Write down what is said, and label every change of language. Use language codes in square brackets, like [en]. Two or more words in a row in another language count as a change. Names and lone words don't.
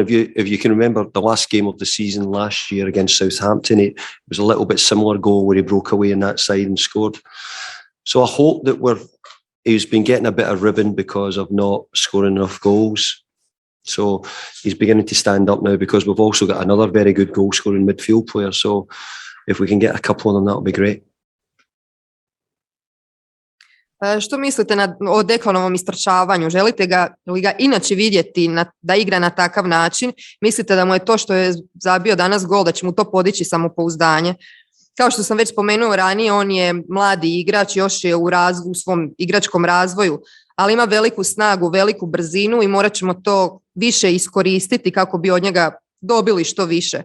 [en] And if you can remember the last game of the season last year against Southampton, it was a little bit similar goal where he broke away on that side and scored. So I hope that he's been getting a bit of ribbon because of not scoring enough goals. So he's beginning to stand up now, because we've also got another very good goal scoring midfield player. So if we can get a couple of them, that'll be great. [hr] Što mislite o Declanovom istrčavanju? Želite li ga inače vidjeti da igra na takav način? Mislite da mu je to što je zabio danas gol, da će mu to podići samopouzdanje? Kao što sam već spomenuo ranije, on je mladi igrač, još je u svom igračkom razvoju, ali ima veliku snagu, veliku brzinu i morat ćemo to više iskoristiti kako bi od njega dobili što više.